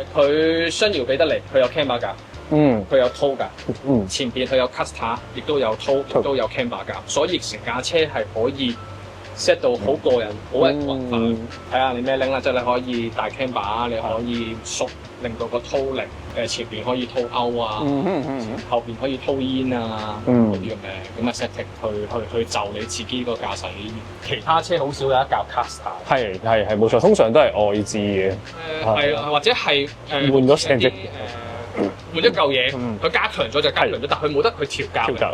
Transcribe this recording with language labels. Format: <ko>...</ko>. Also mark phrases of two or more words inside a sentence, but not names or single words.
<yue>佢雙搖臂得嚟，佢有 camber 架。佢有 tow 架。前邊佢有 caster， 亦都有 tow， 亦都有 camber 架，所以成架車係可以 set 到好個人，好人運化。睇下你咩拎啦，即係你可以大 camber， 你可以縮，令到個 tow 力前邊可以</yue> <en>tow out</en> <yue>啊，後邊可以</yue> <en>tow in</en> <yue>啊，嗰啲咁嘅 setting 去就你自己個駕駛。其他車好少有一架 caster。係冇錯，通常都係外置嘅。係啊，或者係換咗成隻。換咗嚿嘢，佢加強咗就加強咗，但佢冇得去調校。</yue>